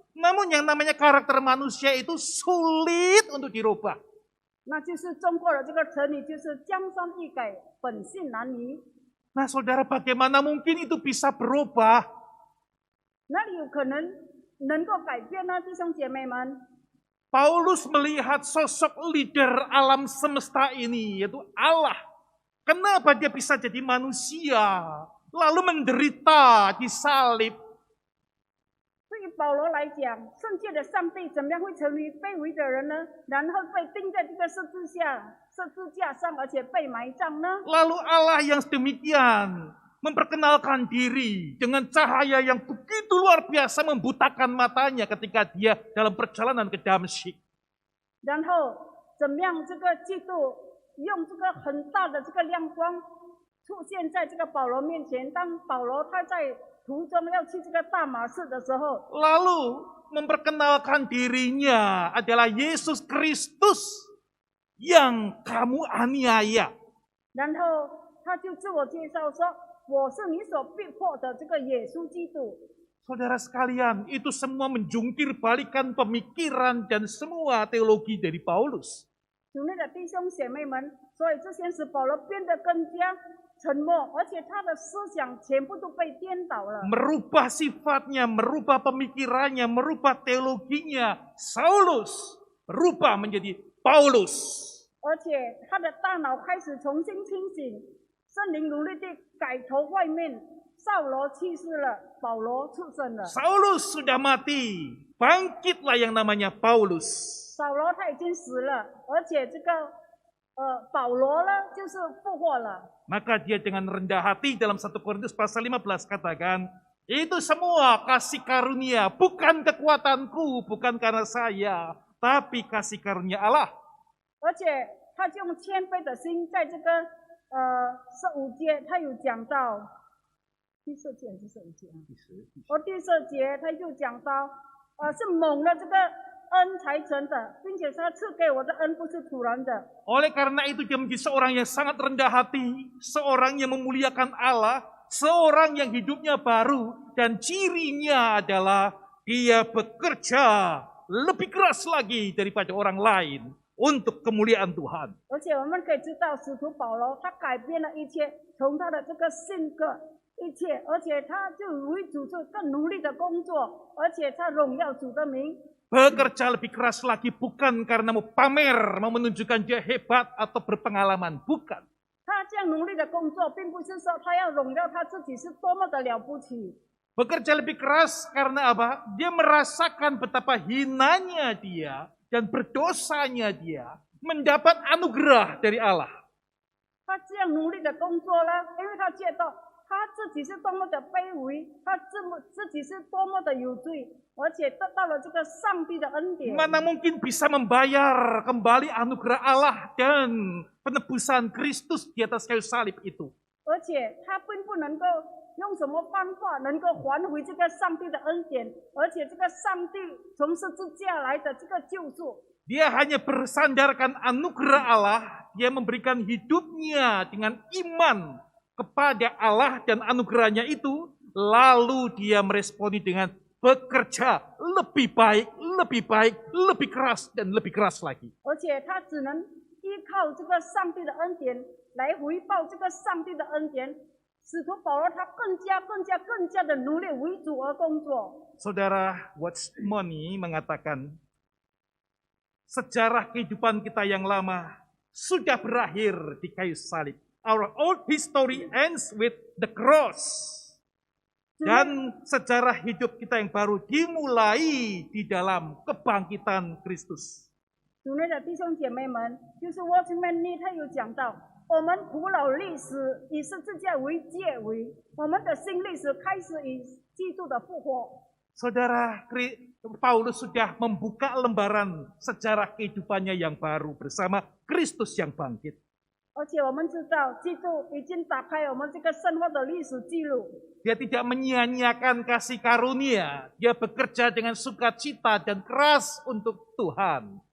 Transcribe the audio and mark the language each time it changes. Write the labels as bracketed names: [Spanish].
[Indonesian] Namun yang namanya karakter manusia itu sulit untuk dirubah. [Chinese] 那就是中国的这个成语，就是江山易改，本性难移。 [Indonesian] Nah saudara, bagaimana mungkin itu bisa berubah? [Chinese] 哪里有可能够改变呢？弟兄姐妹们， [Indonesian] Paulus melihat sosok leader alam semesta ini, yaitu Allah. Kenapa dia bisa jadi manusia, lalu menderita, disalib? [Chinese] 对于保罗来讲，圣洁的上帝怎么样会成为卑微的人呢？然后被钉在这个十字架上，而且被埋葬呢？ [Indonesian] Lalu Allah yang sedemikian memperkenalkan diri dengan cahaya yang begitu luar biasa membutakan matanya ketika dia dalam perjalanan ke Damsyik. [Chinese] 然后怎么样这个基督用这个很大的这个亮光出现在这个保罗面前。当保罗他在途中要去这个大马士的时候， [Indonesian] Lalu memperkenalkan dirinya adalah Yesus Kristus yang kamu aniaya. [Chinese] 然后他就自我介绍说：“我是你所逼迫的这个耶稣基督。” [Indonesian] Saudara sekalian, itu semua menjungkir balikan pemikiran dan semua teologi dari Paulus. [Chinese] 主内的弟兄姐妹们，所以这些使保罗变得更加沉默，而且他的思想全部都被颠倒了。 [Indonesian] Merubah sifatnya, merubah pemikirannya, merubah teologinya. Saulus berubah menjadi Paulus. [Chinese] 而且他的大脑开始重新清醒，圣灵努力地改头换面。扫罗去世了，保罗出生了。 [Indonesian] Saulus sudah mati, bangkitlah yang namanya Paulus. [Chinese] 扫罗他已经死了，而且这个保罗呢就是复活了。 [Indonesian] Maka dia dengan rendah hati dalam 1 Korintus pasal 15 katakan, itu semua kasih karunia, bukan kekuatanku, bukan karena saya, tapi kasih karunia Allah. [Chinese] 而且他就用谦卑的心，在这个15节他有讲到，第4节还是15节啊？第4节他就讲到，是蒙了这个恩才成的，并且他赐给我的恩不是突然的。 [Indonesian] Oleh karena itu dia menjadi seorang yang sangat rendah hati, seorang yang memuliakan Allah, seorang yang hidupnya baru, dan cirinya adalah dia bekerja lebih keras lagi daripada orang lain untuk kemuliaan Tuhan. [Chinese] 而且我们可以知道，使徒保罗他改变了一切，从他的这个性格一切，而且他就为主做更努力的工作，而且他荣耀主的名。 [Indonesian] Bekerja lebih keras lagi bukan karena mau pamer, mau menunjukkan dia hebat atau berpengalaman, bukan. [Chinese] 他这样努力的工作，并不是说他要荣耀他自己是多么的了不起， [Indonesian] Bekerja lebih keras karena apa? Dia merasakan betapa hinanya dia dan berdosanya dia mendapat anugerah dari Allah. [Chinese] 他这样努力的工作呢，因为他觉得他自己是多么的卑微，他自己是多么的有罪，而且得到了这个上帝的恩典。 [Indonesian] Mana mungkin bisa membayar kembali anugerah Allah dan penebusan Kristus di atas kayu salib itu. [Chinese] 而且他并不能够用什么方法能够还回这个上帝的恩典，而且这个上帝从十字架来的这个救赎， [Indonesian] Dia hanya bersandarkan anugerah Allah, dia memberikan hidupnya dengan iman kepada Allah dan anugerahnya itu, lalu dia meresponi dengan bekerja lebih baik, lebih keras, dan lebih keras lagi. [Chinese] 而且他只能依靠这个上帝的恩典来回报这个上帝的恩典。使徒保罗他更加的努力为主而工作。 [Indonesian] Saudara Watchmeni mengatakan, sejarah kehidupan kita yang lama sudah berakhir di kayu salib. [English] Our old history ends with the cross. [Indonesian] Dan sejarah hidup kita yang baru dimulai di dalam kebangkitan Kristus. [Chinese] 主内的弟兄姐妹们，就是 Watchman Nee 他有讲到，我们古老历史以十字架为结尾，我们的新历史开始以基督的复活。 [Indonesian] Saudara, Paulus sudah membuka lembaran sejarah kehidupannya yang baru bersama Kristus yang bangkit. [Chinese] 而且我们知道，基督已经打开我们这个生活的历史记录。 [Indonesian] Dia tidak menyia-nyiakan kasih karunia. Dia bekerja dengan sukacita dan keras untuk Tuhan.